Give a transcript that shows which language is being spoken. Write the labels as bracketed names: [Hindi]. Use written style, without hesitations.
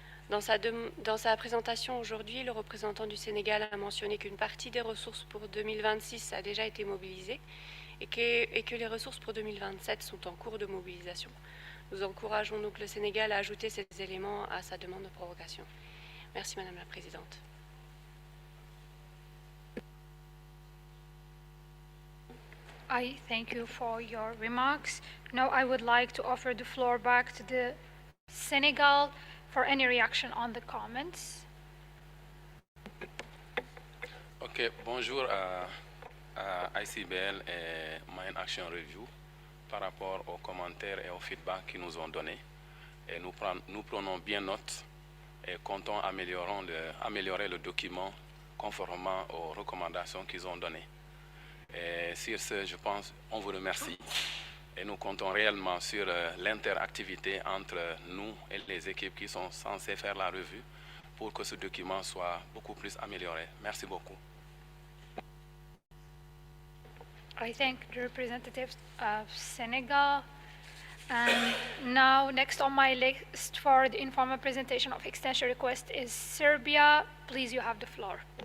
[French] Dans sa présentation aujourd'hui, le représentant du Sénégal a mentionné qu'une partie des ressources pour 2026 a déjà été mobilisée et que les ressources pour 2027 sont en cours de mobilisation. Nous encourageons donc le Sénégal à ajouter ces éléments à sa demande de prorogation. Merci Madame la Présidente. [English] I thank you for your remarks. Now I would like to offer the floor back to the Senegal for any reaction on the comments. [French] Ok, bonjour à ICBL et Mine Action Review par rapport aux commentaires et aux feedbacks qu'ils nous ont donnés. Et nous prenons bien note et comptons améliorer le document conformément aux recommandations qu'ils ont données. Et sur ce, je pense, on vous remercie. Et nous comptons réellement sur l'interactivité entre nous et les équipes qui sont censées faire la revue pour que ce document soit beaucoup plus amélioré. Merci beaucoup. [English] I thank the representatives of Senegal. And now, next on my list for the informal presentation of extension request is Serbia. Please, you have the floor.